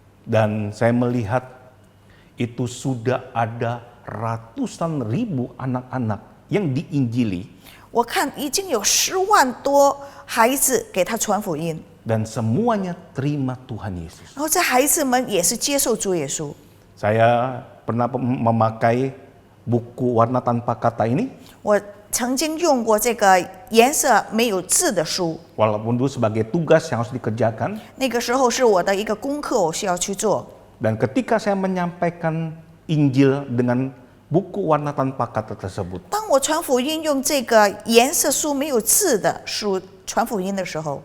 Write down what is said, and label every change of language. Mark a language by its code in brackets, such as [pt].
[id] Dan saya melihat itu sudah ada ratusan ribu anak-anak yang diinjili [zh] 我看已经有10万多孩子给他传福音， [id] dan semuanya terima Tuhan Yesus. [zh] 然后这孩子们也是接受主耶稣。 [id] Saya pernah memakai buku warna tanpa kata ini, [zh] 我曾经用过这个颜色没有字的书， [id] walaupun dulu sebagai tugas yang harus dikerjakan. [zh] 那个时候是我的一个功课，我需要去做。 [id] Dan ketika saya menyampaikan Injil dengan buku warna tanpa kata tersebut, [zh] 当我传福音用这个颜色书没有字的书传福音的时候，